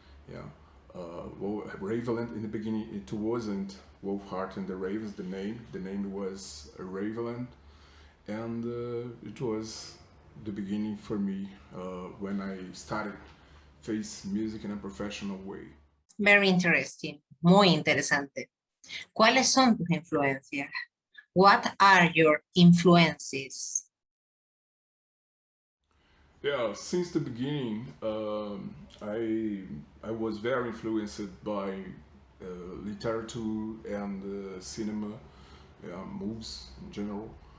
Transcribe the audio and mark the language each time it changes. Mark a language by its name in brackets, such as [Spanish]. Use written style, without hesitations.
[English] Yeah, Raveland. In the beginning, it wasn't WOLFHEART and the Ravens. The name was Raveland, and it was the beginning for me when I started face music in a professional way. Very interesting, [Spanish] muy interesante. ¿Cuáles son tus influencias? [English] What are your influences? Yeah, since the beginning, I was very influenced by literature and cinema, movies in general.